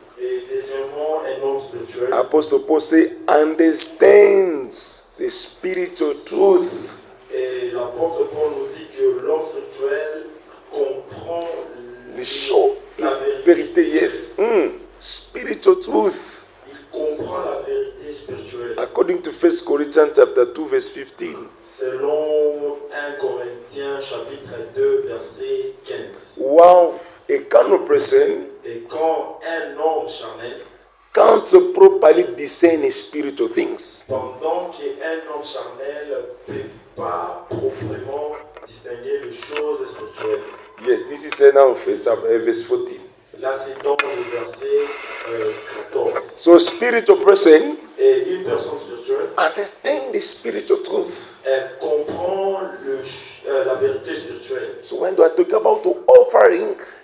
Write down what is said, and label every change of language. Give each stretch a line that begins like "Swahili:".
French: Et deuxièmement, un homme spirituel.
English: Apostle Paul say understands the spiritual truth.
French: Et l'apôtre Paul nous dit que l'homme spirituel comprend
English: The show,
French: la
English: vérité, yes. Spiritual truth.
French: Il comprend la vérité spirituelle.
English: According to 1 Corinthians chapter 2, verse 15.
French: Selon 1 Corinthiens chapitre 2 verset 15.
English: Wow, a carnal person
French: Et quand un homme charnel,
English: can't properly discern spiritual things.
French: pendant qu'un homme charnel ne peut pas proprement distinguer les choses spirituelles.
English: Yes, this is said now in verse 14.
French: Là, c'est dans le verset 14.
English: So, spiritual person
French: Et une personne spirituelle,
English: understand the spiritual truth.
French: elle comprend la vérité spirituelle.
English: So, when I talk about the offering,